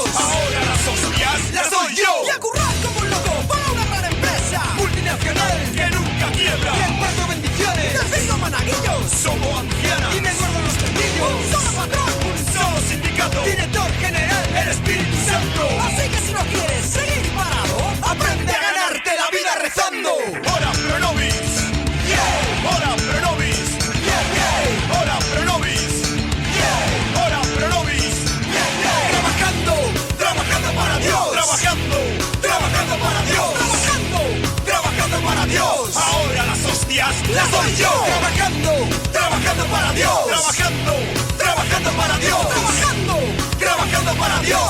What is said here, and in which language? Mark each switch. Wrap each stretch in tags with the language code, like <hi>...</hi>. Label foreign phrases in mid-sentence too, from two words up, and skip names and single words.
<es>Ahora las hostias las doy yo. Y a currar como un loco para una gran empresa multinacional que nunca quiebra. Y reparto bendiciones, deslizo managuillos, somos ancianas y me guardo los tendillos. Solo patrón, un solo sindicato, director general, el Espíritu Santo. Así que si no quieres seguir parado, aprende a ganarte la vida rezando.</es> <la>Ora pro nobis, yeah. Ora pro nobis,</la> <en>yeah, yeah.</en> <la>Ora pro nobis, yeah. Ora pro nobis,</la> <en>yeah, yeah.</en> <es>Trabajando para Dios, trabajando para Dios, trabajando para Dios. Ahora las hostias las doy yo, trabajando para Dios, trabajando para Dios, trabajando para Dios.</es>